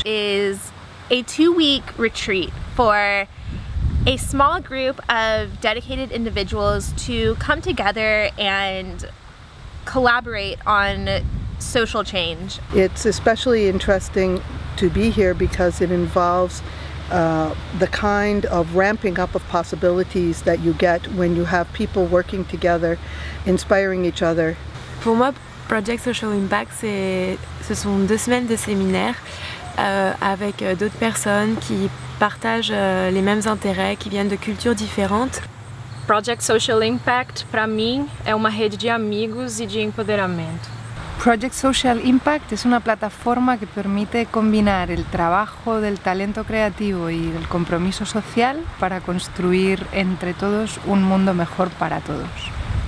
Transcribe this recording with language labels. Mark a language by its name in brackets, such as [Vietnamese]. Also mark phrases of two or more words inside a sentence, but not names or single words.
[English] Is a 2-week retreat for a small group of dedicated individuals to come together and collaborate on social change. It's especially interesting to be here because it involves the kind of ramping up of possibilities that you get when you have people working together, inspiring each other. [French] Pour moi, Project Social Impact, ce sont 2 semaines de séminaire avec d'autres personnes qui partagent les mêmes intérêts, qui viennent de cultures différentes. [Portuguese] Project Social Impact, para mim, é uma rede de amigos e de empoderamento. [Spanish] Project Social Impact es una plataforma que permite combinar el trabajo del talento creativo y el compromiso social para construir entre todos un mundo mejor para todos.